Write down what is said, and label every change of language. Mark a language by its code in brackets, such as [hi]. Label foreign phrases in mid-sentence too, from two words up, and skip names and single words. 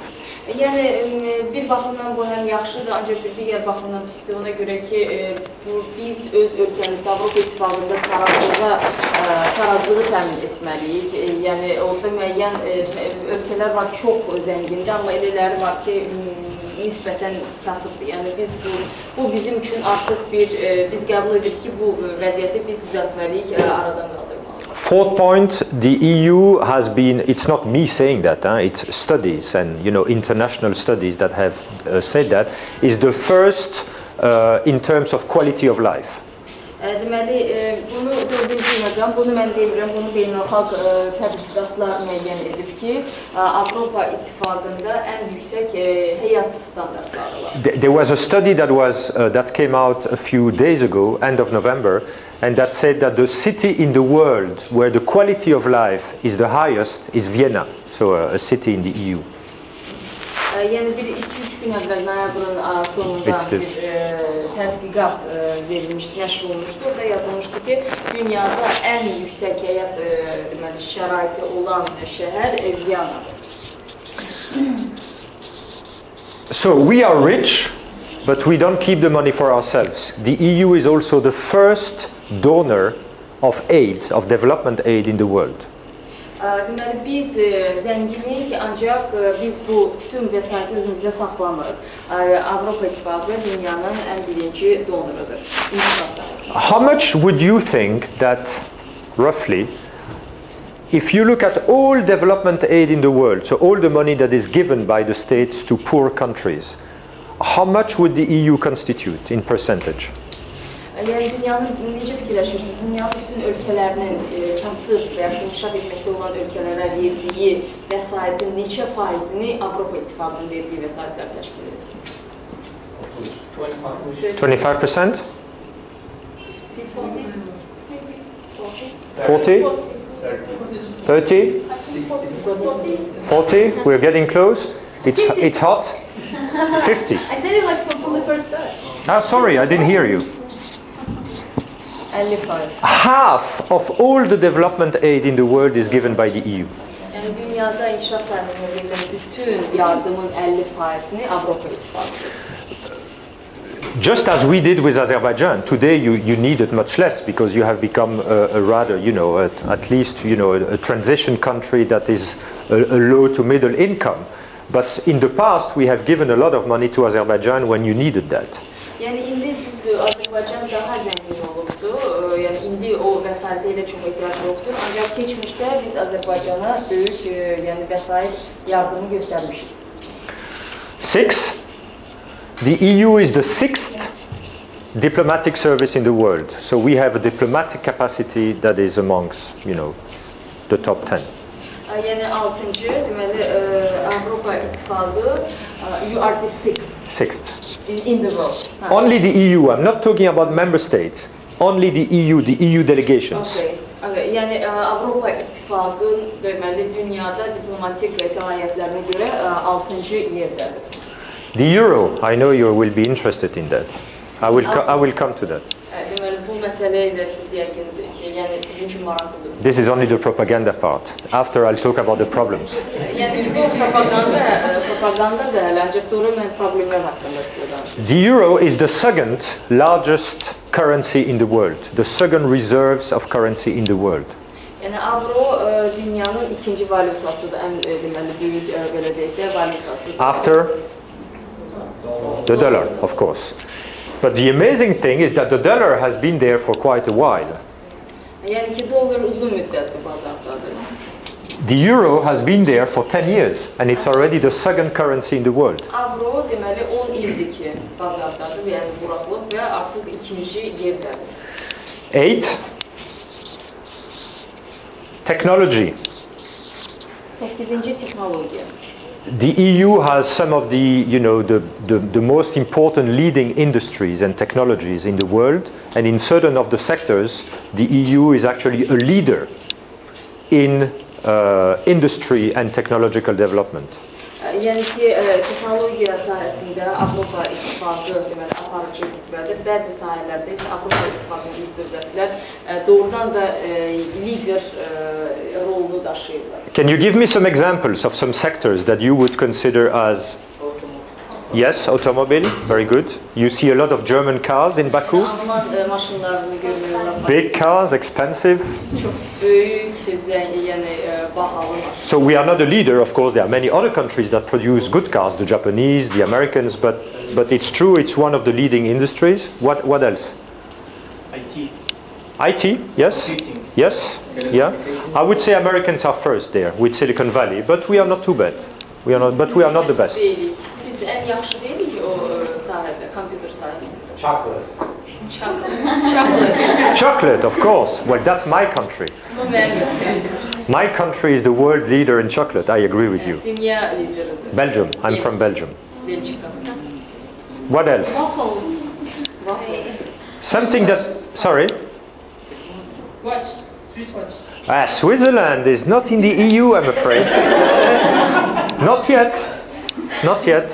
[az] Yəni bir baxımdan bu həm yaxşıdır, ancaq bir digər baxımdan pisdir. Ona görə ki, biz öz ölkəmizdə Avropa İttifaqında tarazlığı təmin etməliyik. Yəni orada müəyyən ölkələr var, çox zəngindir, amma elələri var ki, nisbətən kasıbdır. Yəni bu bizim üçün artıq biz qəbul edirik ki, bu vəziyyəti biz düzəltməliyik, aradan qaldırmalıyıq. [en] Fourth point, the EU has been, it's not me saying that, it's studies and international studies that have said that, is the first in terms of quality of life. [az] Deməli, bunu dördüncü məqam, bunu mən deyirəm, bunu beynəlxalq tədqiqatlar müəyyən edib ki, Avropa İttifaqında ən yüksək həyat standartları var. [en] There was a study that came out a few days ago, end of November, and that said that the city in the world where the quality of life is the highest is Vienna, so a city in the EU. [az] Yəni 1-2-3 gün əvvəl noyabrın sonunda bir tədqiqat verilmişdi, nəşr olunmuşdu. Orada yazılmışdı ki, dünyada ən yüksək həyat şəraiti olan şəhər Viyanadır. [en] So we are rich, but we don't keep the money for ourselves. The EU is also the first donor of aid, of development aid in the world. [az] Deməli, biz zənginlik, ancaq biz bu bütün vəsaiti özümüzdə saxlamırıq. Avropa İttifaqı dünyanın ən birinci donorudur. [en] How much would you think that, roughly, if you look at all development aid in the world, so all the money that is given by the states to poor countries, how much would the EU constitute in percentage? [az] Yəni dünyanın necə fikirləşirsiniz? Dünyanın bütün ölkələrinin kasıb və ya inkişaf etməkdə olan ölkələrə verdiyi vəsaitin neçə faizini Avropa İttifaqının verdiyi vəsaitlər təşkil edir? [en] 25%? 40? 30? 40? We're getting close. It's hot. 50. I said it like from the first start. Ah, sorry, I didn't hear you. 55. Half of all the development aid in the world is given by the EU. [az] Yəni dünyada inkişaf sahəsində verilən bütün yardımın 50%-ni Avropa İttifaqıdır. [en] Just as we did with Azerbaijan, today you need it much less because you have become a rather, at least, a transition country that is a low to middle income. But in the past, we have given a lot of money to Azerbaijan when you needed that. [az] Yəni indi düzdür, Azərbaycan daha zəngin olubdu. Yəni indi o vəsaitə ilə çox ehtiyac yoxdur. Ancaq keçmişdə biz Azərbaycana böyük vəsait yardımı göstərmişik. [en] 6. The EU is the 6th diplomatic service in the world. So we have a diplomatic capacity that is amongst, the top 10. [az] Yəni 6-cı, deməli Avropa İttifaqı, [en] you are the 6th in the world. Only the EU. I'm not talking about member states. Only the EU delegations. Okay. [az] Yəni Avropa İttifaqı deməli dünyada diplomatik səlahiyyətlərinə görə 6-cı yerdədir. [en] The euro, I know you will be interested in that. I will come to that. This is only the propaganda part. After I'll talk about the problems. The euro is the second largest currency in the world, the second reserves of currency in the world. [az] Yəni avro dünyanın ikinci valyutasıdır, ən deməli böyük belə deyək də valyutasıdır. [en] After the dollar, of course. But the amazing thing is that the dollar has been there for quite a while. [az] Yəni ki dollar uzun müddətdir bazardadır. [en] The euro has been there for 10 years and it's already the second currency in the world. [az] Avro deməli 10 ildir ki bazardadır, yəni buraxılıb və artıq ikinci yerdədir. [en] 8. Technology. [az] 8-ci texnologiya. [en] The EU has some of the, the most important leading industries and technologies in the world, and in certain of the sectors, the EU is actually a leader in industry and technological development. [az] Yəni ki, texnologiya sahəsində Avropa İttifaqı deməli aparıcı qüvvədir. Bəzi sahələrdə isə Avropa İttifaqının ilk dövlətlər doğrudan da lider rolunu daşıyırlar. [en] Can you give me some examples of some sectors that you would consider as? Yes, automobile, very good. You see a lot of German cars in Baku. [az] Alman maşınlarını görürlər. [en] Big cars, expensive. [az] Çox böyük, yəni bahalı. [en] So we are not a leader, of course. There are many other countries that produce good cars, the Japanese, the Americans, but it's true. It's one of the leading industries. What else? IT. IT, yes, yes, yeah. I would say Americans are first there with Silicon Valley, but we are not too bad. We are not the best. [az] Biz ən yaxşı deyilik o sahədə, kompüter sahəsində. [en] Chocolate. Chocolate, of course. Well, that's my country. My country is the world leader in chocolate. I agree with you. [az] Dünya lideridir. [en] Belgium. I'm from Belgium. [az] Belçika. [en] What else? Something that, sorry? Watch. Swiss watch. Switzerland is not in the EU, I'm afraid. Not yet. Not yet.